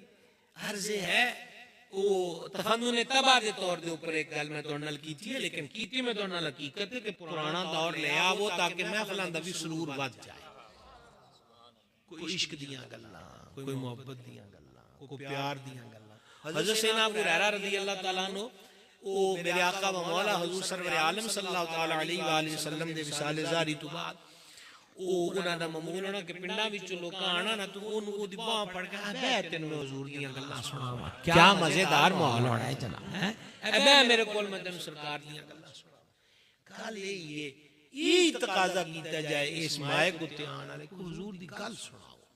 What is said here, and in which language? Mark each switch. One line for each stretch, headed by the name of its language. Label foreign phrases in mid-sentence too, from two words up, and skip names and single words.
Punjabi: ਅਰਜ਼ ਹੈ ਵੋ ਤਫ਼ੰਨੁਨ ਤਬਾ ਦੇ ਤੌਰ ਦੇ ਉੱਪਰ ਏਕ ਗੱਲ ਮੈਂ ਤੁਹਾਡੇ ਨਾਲ ਕੀਤੀ ਹੈ ਲੇਕਿਨ ਕੀਤੀ ਮੈਂ ਤੁਹਾਡੇ ਨਾਲ ਹਕੀਕਤ ਹੈ ਕਿ ਪੁਰਾਣਾ ਦੌਰ ਲੈ ਆਵੋ ਤਾਕਿ ਮਹਿਫ਼ਿਲਾਂ ਦਾ ਭੀ ਸਰੂਰ ਵਧ ਜਾਏ। ਕੋਈ ਇਸ਼ਕ ਦੀਆਂ ਗੱਲਾਂ ਕੋਈ ਮੁਹੱਬਤ ਦੀਆਂ ਗੱਲਾਂ ਕੋਈ ਪਿਆਰ ਦੀਆਂ ਗੱਲਾਂ। ਹਜ਼ਰਤ ਸੱਯਦਨਾ ਅਬੂ ਹੁਰੈਰਾ
Arabic: رضي الله تعالى عنه
Punjabi: ਓ ਮੇਰੇ ਆਕਾ ਵ ਮੌਲਾ ਹੁਜ਼ੂਰ ਸਰਵਰ ਆਲਮ
Arabic: صلى الله تعالى عليه وسلم
Punjabi: ਦੇ ਵਿਸਾਲੇ ਜ਼ਾਰੀ ਤੋ ਬਾਅਦ ਓ ਉਨ੍ਹਾਂ ਦਾ ਮਾਮੂਲ ਹੋਣਾ ਕਿ ਪਿੰਡਾਂ ਵਿਚ ਲੋਕਾਂ ਆਣਾ ਨਾ ਤੋ ਓਨੂੰ ਓਦੀ ਬਾਂਹ ਫੜ ਕੇ ਬੇ ਤੈਨੂੰ ਮੈਂ ਹੁਜ਼ੂਰ ਦੀਆਂ ਗੱਲਾਂ ਸੁਣਾਵਾਂ। ਕਿਆ ਮਜ਼ੇਦਾਰ ਮਾਹੌਲ ਹੋਣਾ ਹੈ ਜਨਾਬ ਹੈਂ ਬੇ ਮੇਰੇ ਕੋਲ ਮੈਂ ਤੈਨੂੰ ਸਰਕਾਰ ਦੀਆਂ ਗੱਲਾਂ ਸੁਣਾਵਾਂ। ਗੱਲ ਯੇ ਤਕਾਜ਼ਾ ਕੀਤਾ ਜਾਏ ਇਸ ਮਾਈਕ ਉੱਤੇ ਆਨੇ ਵਾਲੇ ਕੋ ਹੁਜ਼ੂਰ ਦੀ ਗੱਲ ਸੁਣਾਓ।